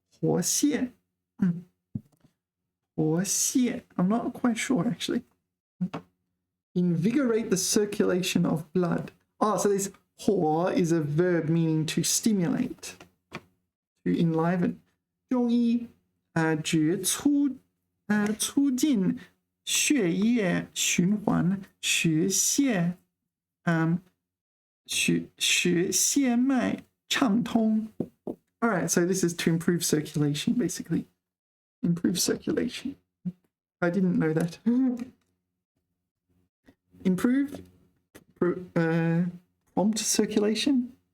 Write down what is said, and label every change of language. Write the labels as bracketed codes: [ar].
[zh] 活血. 活血. [en] I'm not quite sure actually. Invigorate the circulation of blood. Oh, so this 活 is a verb meaning to stimulate, to enliven. [zh] 中医指促进血液循环，使血脉畅通. [en] All right, so this is to improve circulation, basically. Improve circulation. I didn't know that. Improve prompt circulation.